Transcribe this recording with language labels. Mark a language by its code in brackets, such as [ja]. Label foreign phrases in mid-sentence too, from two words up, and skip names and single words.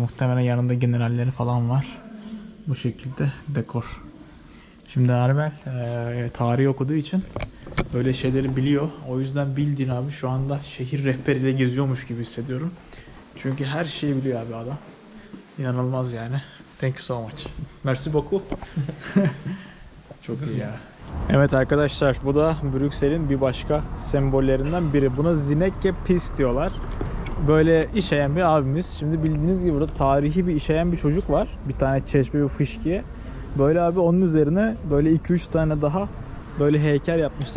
[tr] Muhtemelen yanında generalleri falan var. Bu şekilde dekor. Şimdi Arbel tarih okuduğu için böyle şeyleri biliyor. O yüzden bildiğin abi şu anda şehir rehberiyle geziyormuş gibi hissediyorum. Çünkü her şeyi biliyor abi adam. İnanılmaz yani. [en] Thank you so much. [fr] Merci beaucoup. [tr] Çok iyi ya. Evet arkadaşlar, bu da Brüksel'in bir başka sembollerinden biri. Buna Zinneke Pis diyorlar. Böyle işeyen bir abimiz. Şimdi bildiğiniz gibi burada tarihi bir işeyen bir çocuk var. Bir tane çeşme bir fışkiye. Böyle abi onun üzerine böyle 2-3 tane daha böyle heykel yapmışlar.